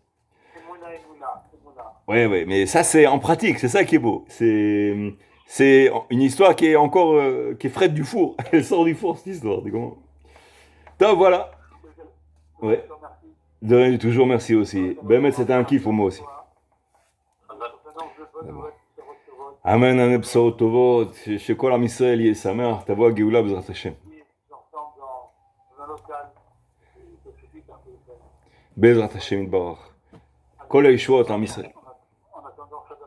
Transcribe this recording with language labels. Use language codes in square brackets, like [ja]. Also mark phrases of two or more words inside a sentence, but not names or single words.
[fr] Ouais, ouais, mais ça c'est en pratique, c'est ça qui est beau. C'est une histoire qui est encore qui est fraîche du four. Elle sort du four cette histoire. Tu comprends? Donc voilà. Ouais. De rien du tout, toujours merci aussi. Ben, c'était un kiff pour moi aussi. [he] אמן, אמן בשורות טובות, שכל עם ישראל יהיה שמח, תבוא הגאולה בעזרת השם. בעזרת השם יתברך. כל הישועות לעם ישראל.